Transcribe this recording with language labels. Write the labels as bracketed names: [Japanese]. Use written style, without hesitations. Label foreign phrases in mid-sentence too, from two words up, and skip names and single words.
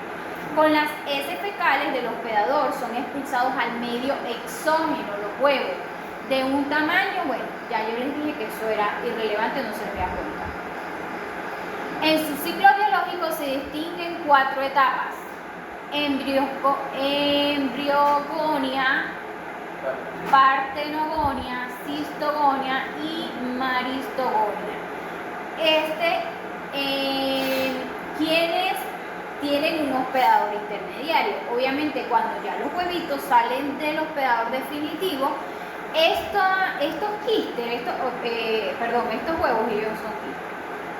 [Spanish] Con las heces fecales del hospedador son expulsados al medio exógeno, los huevos, de un tamaño, bueno, ya yo les dije que eso era irrelevante, no se les voy a contar. En su ciclo biológico se distinguen 4 etapas: embriogonia, partenogonia, cistogonia y maristogonia. Quienes tienen un hospedador intermediario. Obviamente cuando ya los huevitos salen del hospedador definitivo, estos quistes, estos huevos, ellos son quistes.